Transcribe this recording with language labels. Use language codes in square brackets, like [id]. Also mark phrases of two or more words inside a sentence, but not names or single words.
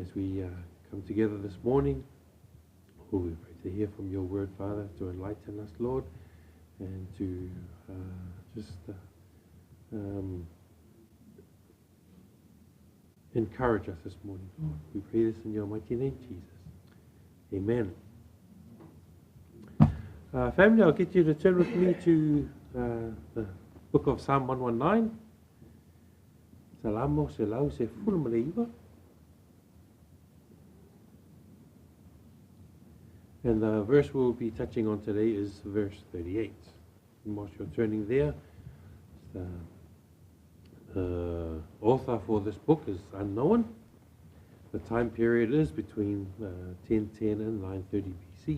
[en] As we come together this morning, we pray to hear from your word, Father, to enlighten us, Lord, and to encourage us this morning, Lord. We pray this in your mighty name, Jesus. Amen. Family, I'll get you to turn with me to the book of Psalm 119. [sm] Salamo se lau se fulmaleiva. [en] And the verse we'll be touching on today is verse 38. And whilst you're turning there, the author for this book is unknown. The time period is between 1010 and 930 BC.